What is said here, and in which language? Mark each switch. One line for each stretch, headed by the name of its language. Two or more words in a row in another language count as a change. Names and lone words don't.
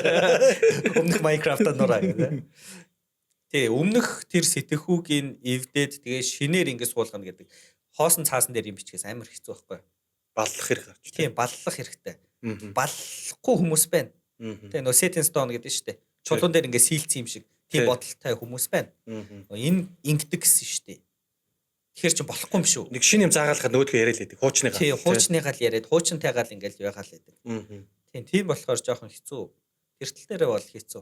Mongolian: Өмнөх Minecraft нураа гэдэг. Тэ өмнөх тэр сэтгэхүүгийн эвдээд тэгээ шинээр ингэ суулгана гэдэг хоосон цаасан дээр юм бичгээс амар хэцүү байхгүй. Баллах хэрэг гарч. Тийм баллах хэрэгтэй. Баллахгүй хүмүүс байна. Тэгээ нөө
English: set in stone
Mongolian: гэдэг нь шүү дээ. Чулуун дээр ингэ сийлцсэн юм шиг тийм бодолтой хүмүүс байна. Энэ ингэдэг гэсэн шүү дээ. Тэгэхээр чи болохгүй юм шүү. Нэг шинэ юм заагаалахад нөгөөдгөө яриа л байдаг. Хуучныгаа. Тийм хуучныгаа л яриад хуучнтайгаа л ингээл ягаал байдаг. Тийм болохоор жоохон хэцүү. Тэртэл дээрээ бол хэцүү.